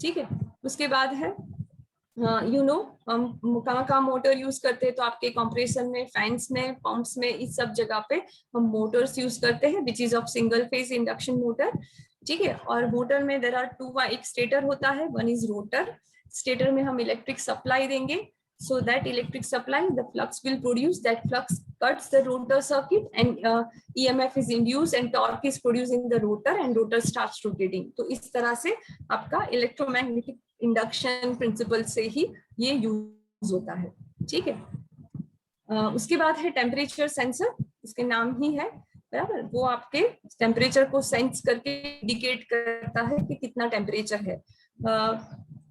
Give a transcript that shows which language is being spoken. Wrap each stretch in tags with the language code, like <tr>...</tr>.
<hi>ठीक है, उसके बाद है हम कहाँ मोटर यूज करते हैं, तो आपके कंप्रेसर में, फैंस में, पंप्स में, इस सब जगह पे हम मोटर्स यूज करते हैं,</hi> <en>Which is of single phase induction motor.</en> <hi>ठीक है, और मोटर में</hi> <en>there are 2,</en> <hi>एक स्टेटर होता है,</hi> <en>1 is rotor.</en> <hi>स्टेटर में हम इलेक्ट्रिक सप्लाई देंगे,</hi> <en>so that electric supply, the flux will produce, that flux cuts the rotor circuit and EMF is induced and torque is produced in the rotor and rotor starts rotating।</en> <hi>तो इस तरह से आपका electromagnetic induction principal से ही ये use होता है। ठीक है, उसके बाद है टेम्परेचर सेंसर, इसके नाम ही है बराबर, वो आपके टेम्परेचर को सेंस करके इंडिकेट करता है कि कितना टेम्परेचर है।</hi>